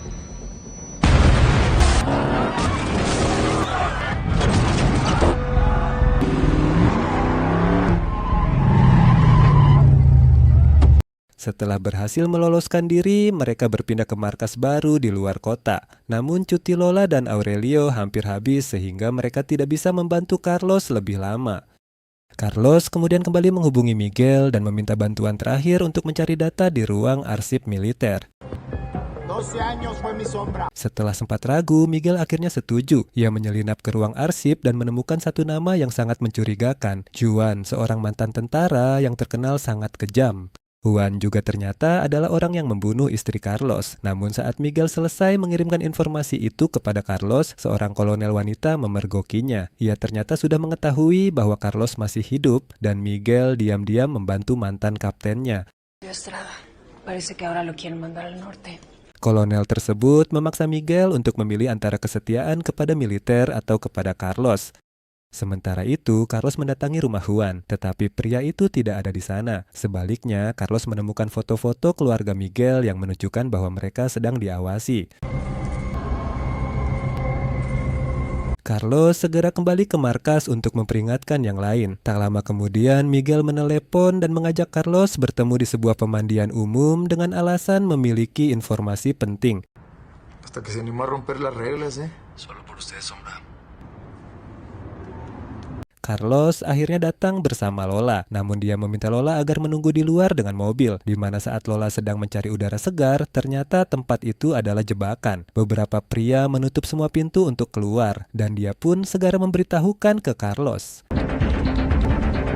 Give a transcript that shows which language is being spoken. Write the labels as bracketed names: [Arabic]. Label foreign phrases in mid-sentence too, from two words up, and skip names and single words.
[Indonesian] Setelah berhasil meloloskan diri, mereka berpindah ke markas baru di luar kota. Namun cuti Lola dan Aurelio hampir habis sehingga mereka tidak bisa membantu Carlos lebih lama. Carlos kemudian kembali menghubungi Miguel dan meminta bantuan terakhir untuk mencari data di ruang arsip militer. [Spanish] 12 años fue mi sombra. [Indonesian] Setelah sempat ragu, Miguel akhirnya setuju. Ia menyelinap ke ruang arsip dan menemukan satu nama yang sangat mencurigakan. Juan, seorang mantan tentara yang terkenal sangat kejam. Juan juga ternyata adalah orang yang membunuh istri Carlos. Namun saat Miguel selesai mengirimkan informasi itu kepada Carlos, seorang kolonel wanita memergokinya. Ia ternyata sudah mengetahui bahwa Carlos masih hidup dan Miguel diam-diam membantu mantan kaptennya. [Spanish] Estrada, parece que ahora lo quieren mandar al norte. [Indonesian] Kolonel tersebut memaksa Miguel untuk memilih antara kesetiaan kepada militer atau kepada Carlos. Sementara itu, Carlos mendatangi rumah Juan, tetapi pria itu tidak ada di sana. Sebaliknya, Carlos menemukan foto-foto keluarga Miguel yang menunjukkan bahwa mereka sedang diawasi. Carlos segera kembali ke markas untuk memperingatkan yang lain. Tak lama kemudian, Miguel menelepon dan mengajak Carlos bertemu di sebuah pemandian umum dengan alasan memiliki informasi penting. [Spanish] Hasta que se animó a romper las reglas, ¿eh? Solo por ustedes, sombra. [Indonesian] Carlos akhirnya datang bersama Lola, namun dia meminta Lola agar menunggu di luar dengan mobil, di mana saat Lola sedang mencari udara segar, ternyata tempat itu adalah jebakan. Beberapa pria menutup semua pintu untuk keluar, dan dia pun segera memberitahukan ke Carlos.